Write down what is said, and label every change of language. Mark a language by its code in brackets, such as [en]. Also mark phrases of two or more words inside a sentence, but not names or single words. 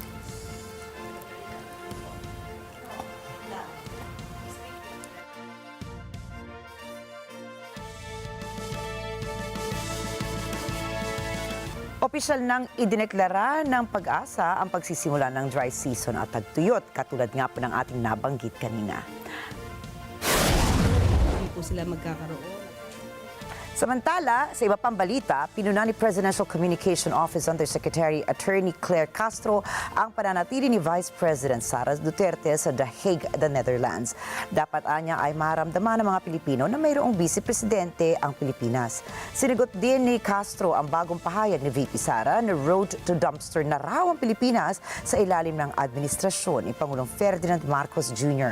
[tl] Opisyal nang idineklara ng pag-asa ang pagsisimula ng dry season at tagtuyot, katulad nga po ng ating nabanggit kanina. Hindi po sila magkakaroon. Samantala, sa iba pang balita, pinuna ni Presidential Communication Office Undersecretary Attorney Claire Castro ang pananatili ni Vice President Sara Duterte sa The Hague, the Netherlands. Dapat anya ay maramdaman ng mga Pilipino na mayroong Vice Presidente ang Pilipinas. Sinigot din ni Castro ang bagong pahayag ni VP Sara na [en] road to dumpster [tl] na raw ang Pilipinas sa ilalim ng administrasyon ni Pangulong Ferdinand Marcos Jr.